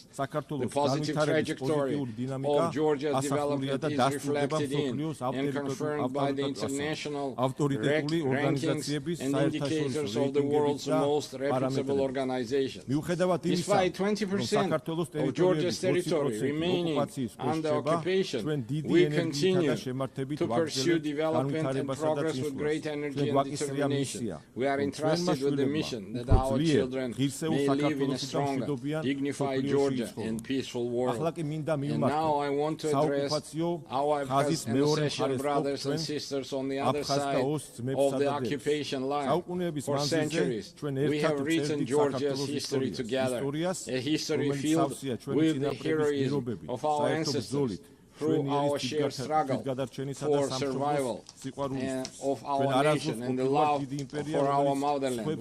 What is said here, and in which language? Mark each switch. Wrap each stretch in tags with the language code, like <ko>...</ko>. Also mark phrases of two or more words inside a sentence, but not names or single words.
<ka>საქართველოს განვითარების პოზიტიური დინამიკა ასახულია და დასტურდება მსოფლიოს ავტორიტეტული ორგანიზაციების საერთაშორისო რეიტინგების და პარამეტრების. მიუხედავად იმისა, რომ საქართველოს ტერიტორიების 20% ოკუპაციის ქვეშ რჩება, ჩვენ დიდი ენერგიითა და შემართებით ვაგრძელებთ განვითარებასა და წინსვლას. ჩვენ გვაკისრია მისია, რომ</ka> <en>mission that our children may live in a stronger, dignified Georgia in peaceful world. And now I want to address our Association brothers and sisters on the other side of the occupation line. For centuries, we have written Georgia's history together, a history filled with the heroism of our ancestors, through our shared struggle for survival of our nation and the love for our motherland.</en>